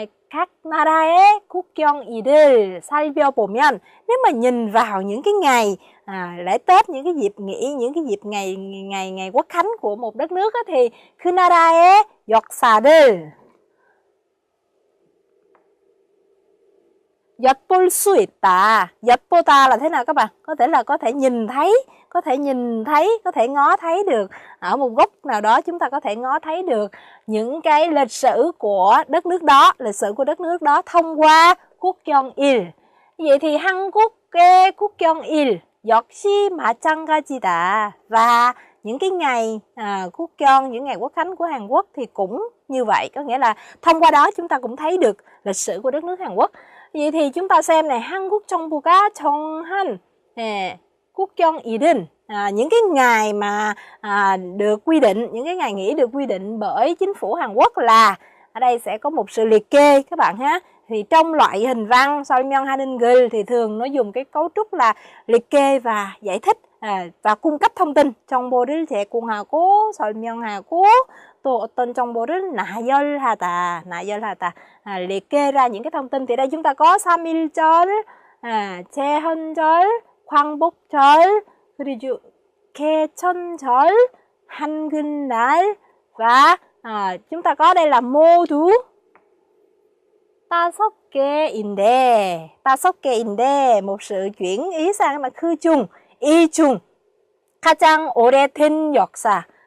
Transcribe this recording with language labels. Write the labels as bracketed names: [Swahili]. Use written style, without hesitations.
[Vietnamese] Các [Korean] 나라의 국경일을 살펴보면, [Vietnamese] nếu mà nhìn vào những cái ngày lễ Tết, những cái dịp nghỉ, những cái dịp ngày Quốc khánh của một đất nước á, thì [Korean] 그 나라의 역사를 엿볼 수 있다. [Vietnamese] 엿보다 là thế nào các bạn? Có thể là có thể nhìn thấy, có thể ngó thấy được. Ở một góc nào đó chúng ta có thể ngó thấy được những cái lịch sử của đất nước đó, thông qua 국경일. Vậy thì [Korean] 한국의 국경일 역시 마찬가지다. [Vietnamese] Và những cái ngày 국경, những ngày Quốc khánh của Hàn Quốc thì cũng như vậy. Có nghĩa là thông qua đó chúng ta cũng thấy được lịch sử của đất nước Hàn Quốc. Vậy thì chúng ta xem này, [Korean] 한국 정부가 정한 국경일은, [Vietnamese] những cái ngày mà được quy định, những cái ngày nghỉ được quy định bởi chính phủ Hàn Quốc là, ở đây sẽ có một sự liệt kê các bạn ha. Thì trong loại hình văn 설명하는 글 thì thường nó dùng cái cấu trúc là liệt kê và giải thích và cung cấp thông tin. [Korean] 정보를 제공하고 설명하고 또 어떤 정보를 나열하다. [Vietnamese] liệt kê ra những cái thông tin. Thì đây chúng ta có 3.1절, 제헌절, 광복절, 그리고 개천절, 한글날, và chúng ta có đây là 모두 5개인데 một sự chuyển ý sang là [Korean] 그중, 이중 가장 오래된 역사.